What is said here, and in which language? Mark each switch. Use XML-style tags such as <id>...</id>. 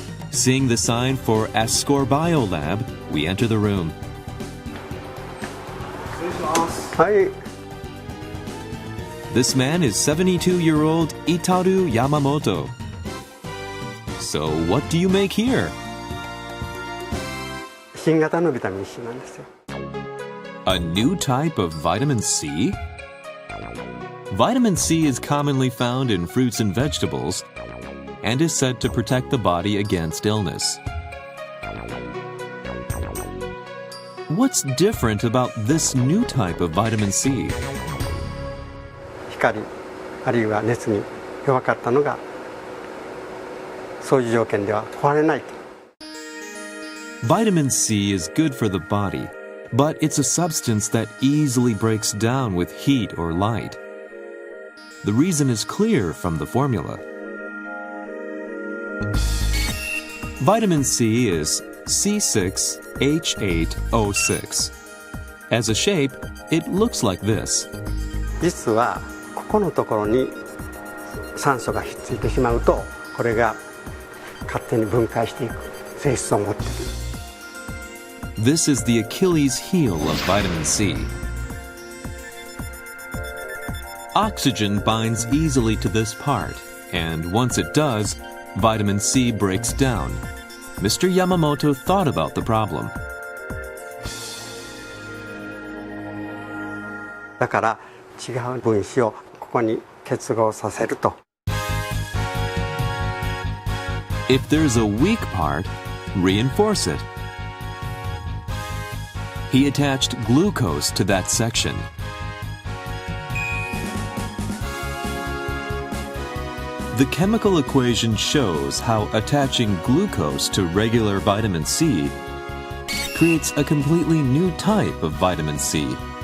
<en>Seeing the sign for Ascor Biolab, we enter the room. Hi. This man is 72-year-old Itaru Yamamoto. So what do you make here?</en> <ja>新型のビタミンC なんですよ。</ja> <en>A new type of vitamin C? Vitamin C is commonly found in fruits and vegetables and is said to protect the body against illness. What's different about this new type of vitamin C?</en> <ja>光あるいは熱に弱かったのがそういう条件では壊れないと。</ja> <en>Vitamin C is good for the body, but it's a substance that easily breaks down with heat or light. The reason is clear from the formula. Vitamin C is C6H8O6. As a shape, it looks like this.</en> <ja>実はここのところに酸素がひっついてしまうとこれが勝手に分解していく性質を持っている。</ja> <en>This is the Achilles heel of vitamin C. Oxygen binds easily to this part, and once it does, vitamin C breaks down. Mr. Yamamoto thought about the problem.</en> <ja>だから違う分子をここに結合させると。</ja> <en>If there's a weak part, reinforce it. He attached glucose to that section. The chemical equation shows how attaching glucose to regular vitamin C creates a completely new type of vitamin C.</en>